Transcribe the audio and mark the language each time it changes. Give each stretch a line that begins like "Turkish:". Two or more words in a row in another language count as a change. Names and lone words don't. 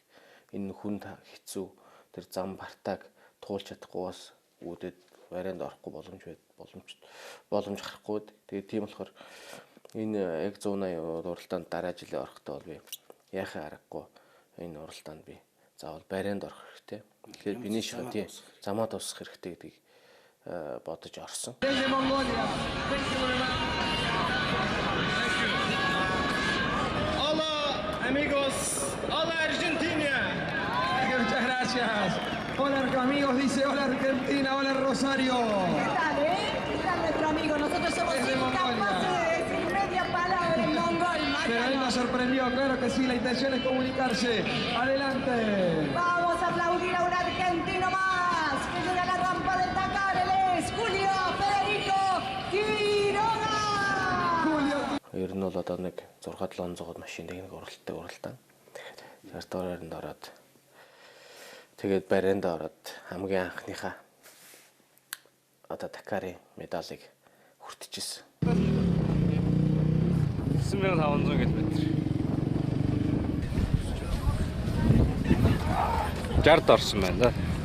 Mongolian: Энэ хүнд хэцүү тэр зам бартааг туулж чадахгүй бас үүдээд барайнд орохгүй боломж гарахгүй. Тэгээд тийм болохоор энэ яг 180 уралдаанд дараа жилээ орохдоо бол би яхаа аргагүй энэ уралдаанд би заавал барайнд орох хэрэгтэй. Тэгэхээр биний шиг тийм замаа тусах хэрэгтэй гэдгийг бодож орсон.
Spanish: Hola amigos. Hola Argentina. Muchas gracias. Hola amigos, dice hola Argentina, hola Rosario. ¿Qué tal, ¿Qué tal nuestro amigo? Nosotros somos incapaces de decir media palabra en mongol. Pero él nos sorprendió, claro que sí, la intención es comunicarse. Adelante. Vamos a aplaudir a un argentino más que llega a la rampa del Dakar. Él es Julio Federico Quiroga.
Mongolian: Ер нь бол одоо нэг 6-700 машин нэг уралдаан. Тэгэхээр доороонд ороод тэгээд барайнд ороод хамгийн анхныхаа одоо Дакарын медалыг хүртчихсэн. 9500 км. 60-д орсон байна да.